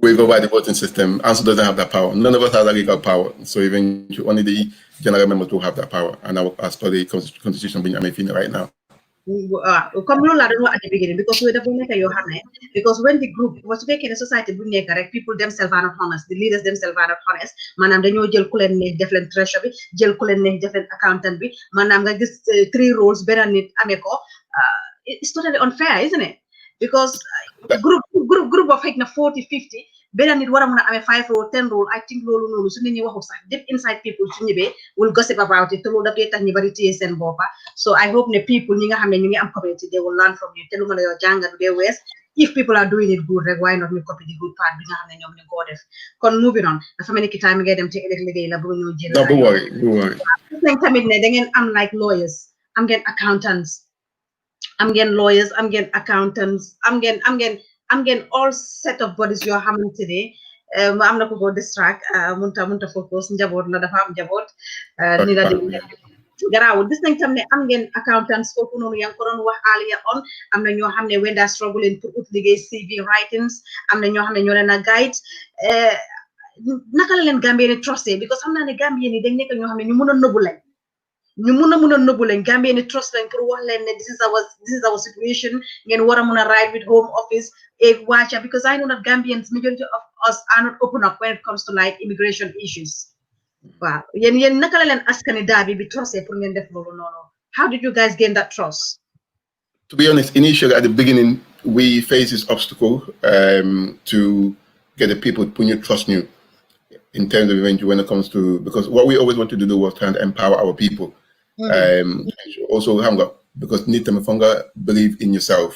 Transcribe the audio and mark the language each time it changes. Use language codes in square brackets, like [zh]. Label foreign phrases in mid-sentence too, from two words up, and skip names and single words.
[en] We go by the voting system. Answer doesn't have that power. None of us has that legal power. So even only the general members will have that power. And as per the constitution being right now. Come at the beginning, because we're the because when the group was making a society, people themselves are not honest, the leaders themselves are not honest. [wo] Manam dañu jël ku len ne def len treasury, jël ku len ne def len accountant bi, manam nga gis 3 roles benn nit amé ko. [en] It's totally unfair, isn't it? Because group of 40, 50, [wo] benn nit wara mëna amé 5 role, 10 role. [en] I think [wo] lolu nonu su nit ñi waxu sax [en] deep inside people [wo] su ñibé [en] will gossip about it, [wo] te lolu daf tax ñi bari téye sen bopa. [en] So I hope the people [wo] ñi nga xamné ñu ngi am [en] community, they will learn from you. [wo] Te lu mëna yo jàngat de west. [en] If people are doing it good, why not we copy the good part [wo] bi nga xamné ñom ñu ko def. [en] Kon moving on. [wo] Dafa melni ki time ngay dem ci liggéey la bu ñu jël. [en] No, don't worry. [wo] Tamit ne da ngeen am [en] like lawyers, [wo] am ngeen accountants, am ngeen lawyers, am ngeen accountants, am ngeen [en] all set of bodies [wo] yoo xamante ne am na ko [en] go distract [wo] munta focus njaboot la dafa am njaboot ni la di garaawul gis nañ tam ne am ngeen accountants foofu noonu yaa ngi ko doon wax [en] earlier on. [wo] Am na ñoo xam ne [en] when they are struggling [wo] pour ut liggéey [en] CV writings, [wo] am na ñoo xam ne ñoo leen a guide. Naka la leen Gambien ni trusté, because xam naa ne Gambien ni dañ nekk ñoo xam ne ñu mun a nëbbu lañ. ñu mun a nëbbu leen Gambien ni trust leen pour wax leen ne [en] this is our situation, [wo] ngeen war a mun a [en] ride with home office watcha, because I know that Gambians, majority of us are not open up when it comes to like immigration issues. [wo] Wow, yéen naka la leen askani daal bi trusté pour ngeen def loolu noonu. [en] How did you guys gain that trust? To be honest, initially at the beginning, we faced this obstacle to get the people to put you trust you in terms of when it comes to, because what we always want to do was trying to empower our people. Also hunger, because need to believe in yourself.